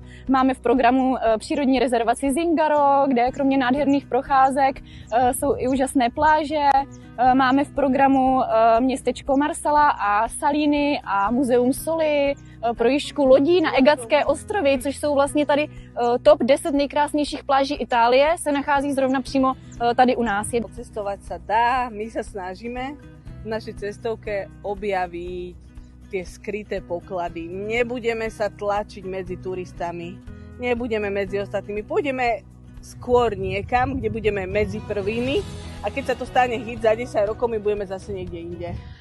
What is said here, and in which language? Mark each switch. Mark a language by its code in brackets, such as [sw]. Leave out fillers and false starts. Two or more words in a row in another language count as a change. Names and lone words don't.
[cs] Máme v programu přírodní rezervaci Zingaro, kde kromě nádherných procházek jsou i úžasné pláže. Máme v programu městečko Marsala a Salíny a muzeum soli, projížďku lodí na Egatské ostrovy, což jsou vlastně tady top 10 nejkrásnějších pláží Itálie, se nachází zrovna přímo tady u nás. [sk] Cestovať sa dá, my sa snažíme v našej cestovke objaviť tie skryté poklady. Nebudeme sa tlačiť medzi turistami, nebudeme medzi ostatnými, pôjdeme skôr niekam, kde budeme medzi prvými a keď sa to stane hit za 10 rokov, my budeme zase niekde inde.